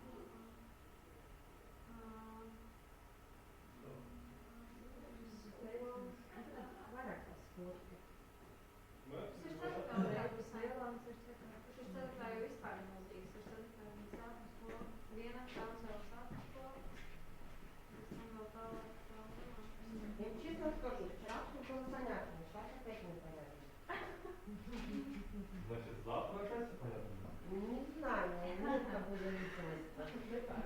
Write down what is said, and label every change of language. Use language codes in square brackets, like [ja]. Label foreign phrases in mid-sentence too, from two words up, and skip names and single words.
[lv] Vairāk tās skolas. Tas ir ceturtā jau vispār ir milzīgs. Tas ir ceturtā jau sākuma skola. Viena Raunsēlas sākuma skola. Pēc tam vēl tālāk. [ru] Я честно скажу, вчера все было понятно, сейчас опять непонятно. Значит, завтра опять все понятно? Не знаю, нет такой зависимости.